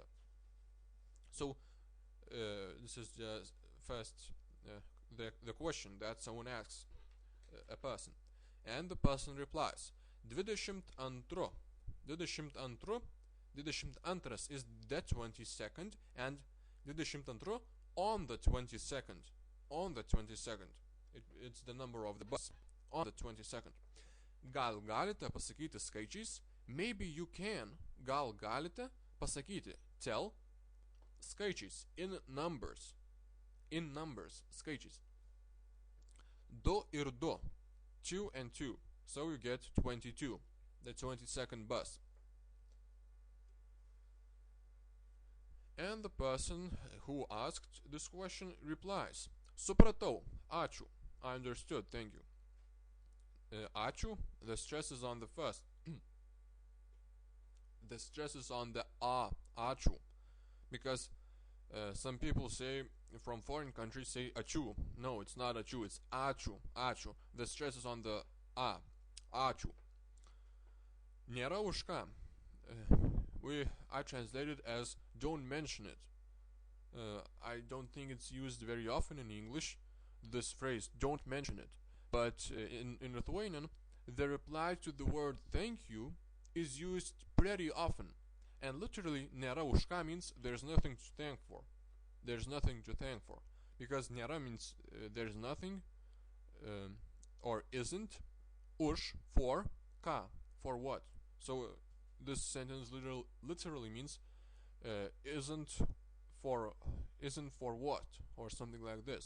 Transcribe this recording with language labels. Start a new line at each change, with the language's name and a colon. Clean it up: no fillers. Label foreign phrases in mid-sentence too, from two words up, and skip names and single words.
English: So this is the first the question that someone asks a person, and the person replies 22. 22 is the 22nd, and 22 on the 22nd. On the 22nd. It's the number of the bus. On the 22nd.
Lithuanian: Gal galite pasakyti skaičiais?
English: Maybe you can.
Lithuanian: Gal galite pasakyti, tell, skaičiais,
English: in numbers. In numbers,
Lithuanian: skaičiais. 2 ir 2.
English: 2 and 2. So you get 22. The 22nd bus. And the person who asked this question replies,
Lithuanian: Supratau, ačiū.
English: I understood, thank you. Ačiū, the stress is on the first. The stress is on the a, ačiū. Because some people say, from foreign countries, say ačiū. No, it's not ačiū, it's ačiū, ačiū. The stress is on the a,
Lithuanian: ačiū. Nėra už ką.
English: I translate it as don't mention it. I don't think it's used very often in English, this phrase, don't mention it. But in Lithuanian, the reply to the word thank you is used pretty often. And literally,
Lithuanian: nėra už ką
English: means there's nothing to thank for. There's nothing to thank for. Because nėra means there's nothing, or isn't. Už, for, ką, for what. So this sentence literally means isn't for what, or something like this.